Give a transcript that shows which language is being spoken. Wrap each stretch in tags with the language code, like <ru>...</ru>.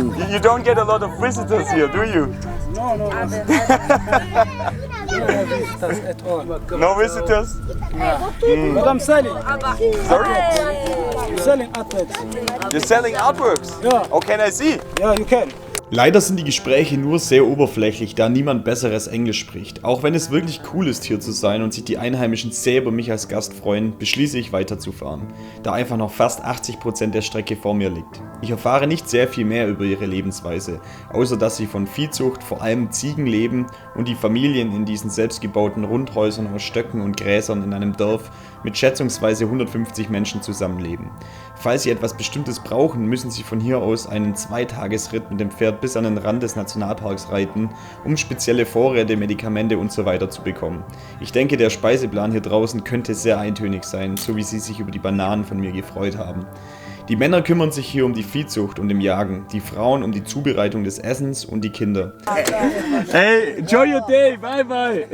<en>You don't get a lot of visitors here, do you? No, no, no. No visitors at all. No visitors? But I'm selling. Sorry? I'm selling artworks. You're selling artworks? Yeah. Oh, can I see? Yeah, you can.</en> <de>Leider sind die Gespräche nur sehr oberflächlich, da niemand besseres Englisch spricht. Auch wenn es wirklich cool ist, hier zu sein und sich die Einheimischen sehr über mich als Gast freuen, beschließe ich weiterzufahren, da einfach noch fast 80% der Strecke vor mir liegt. Ich erfahre nicht sehr viel mehr über ihre Lebensweise, außer dass sie von Viehzucht, vor allem Ziegen leben und die Familien in diesen selbstgebauten Rundhäusern aus Stöcken und Gräsern in einem Dorf mit schätzungsweise 150 Menschen zusammenleben. Falls sie etwas Bestimmtes brauchen, müssen sie von hier aus einen 2-Tages-Ritt mit dem Pferd bis an den Rand des Nationalparks reiten, um spezielle Vorräte, Medikamente usw. zu bekommen. Ich denke, der Speiseplan hier draußen könnte sehr eintönig sein, so wie sie sich über die Bananen von mir gefreut haben. Die Männer kümmern sich hier um die Viehzucht und im Jagen, die Frauen um die Zubereitung des Essens und die Kinder.</de> <en>Hey, enjoy your day, bye bye.</en>